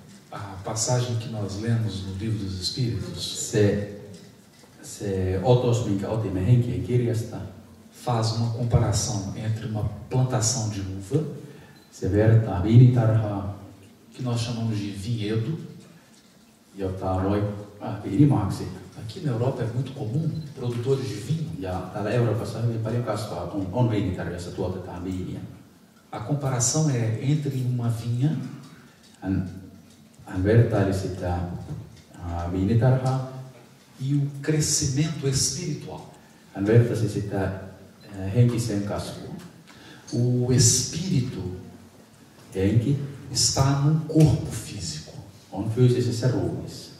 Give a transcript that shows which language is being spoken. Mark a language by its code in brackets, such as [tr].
[pt] A passagem que nós lemos no Livro dos Espíritos [fi] Se otos, minkä otimme Henkien kirjasta, [pt] faz uma comparação entre uma plantação de uva, [fi] se vertaa viinitarhaa, [pt] que nós chamamos de vinhedo. [fi] jota voi viinimaaksi. [pt] Aqui na Europa é muito comum produtores de vinho. [fi] Ja täällä Euroopassa hyvin paljon kasvaa, on viinitarha, jossa tuotetaan viiniä. [pt] A comparação é entre uma vinha [fi] Hän vertaili sitä viinitarhaa. [pt] e o crescimento espiritual. [fi] Hän vertasi sitä henkiseen kasvuun. [pt] O espírito [fi] Henki [pt] está num corpo físico, [fi] on fyysisessä ruumiissa.